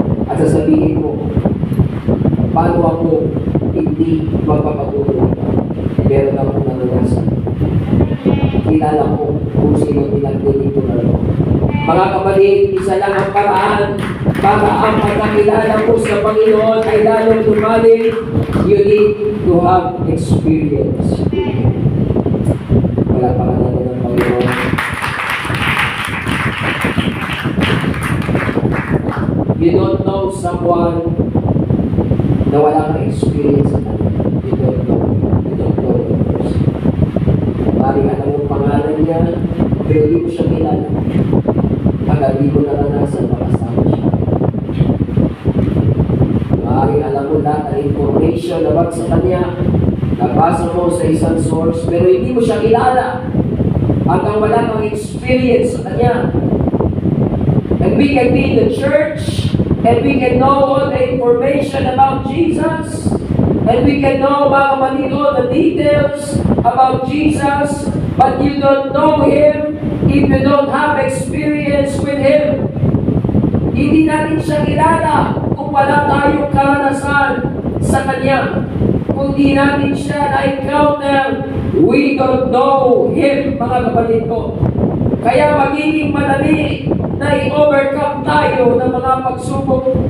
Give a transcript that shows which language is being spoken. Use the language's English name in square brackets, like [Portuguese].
[Filipino] At sasabihin mo, paano ako hindi magpapatuloy? Meron akong naranasan. Kilala ko kung sino pinaglilingkuran ko. Mga kapatid, isa lang ang paraan para ang pagkakilala mo sa Panginoon ay lalong lumalim. [English] You need to have experience. [Filipino] Wala pa ka natin ng Panginoon. [English] You don't know someone [Filipino] na wala kang experience sa kanya. [English] You don't know. You don't know the person. [Filipino] Maring alam mo pangalan niya, pero hindi mo siya kilala. Hanggang di mo naranasan makasama siya. Maring alam mo lahat ang [English] information about [Filipino] sa kanya, nabasa mo sa isang source, pero hindi mo siya kilala. Hanggang wala kang experience sa kanya. [English] And we can be in the church, and we can know all the information about Jesus, and we can know [Filipino] mga kapatid, [English] all the details about Jesus, but you don't know Him if you don't have experience with Him. [Filipino] Hindi natin siya kilala kung wala tayong karanasan sa Kanya. Kung di natin siya na-encounter, [English] we don't know Him, [Filipino] mga kapatid ko. Kaya magiging madali na i-overcome tayo ng mga pagsubok.